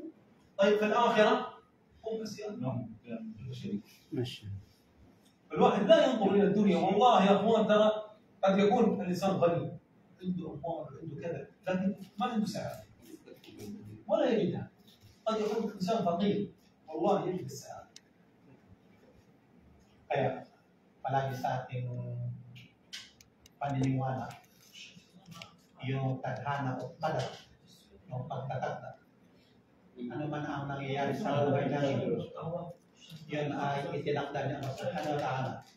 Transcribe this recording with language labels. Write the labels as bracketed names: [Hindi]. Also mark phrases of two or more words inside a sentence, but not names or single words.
[Arabic] طيب في الاخره هم اسيان. الواحد لا ينظر الى الدنيا، والله يا اخوان ترى قد يكون الانسان غني عنده اموال عنده كذا، لكن ما عنده سعاده ولا يجدها. قد يكون الانسان فقير والله يجد السعاده. [Filipino] Kaya palagi sa ating paniniwala, yung tadhana o tadak, yung pagtatakda, ano man ang nangyayari sa buhay natin, yun ay itinakda niya sa [Arabic] سبحانه وتعالى.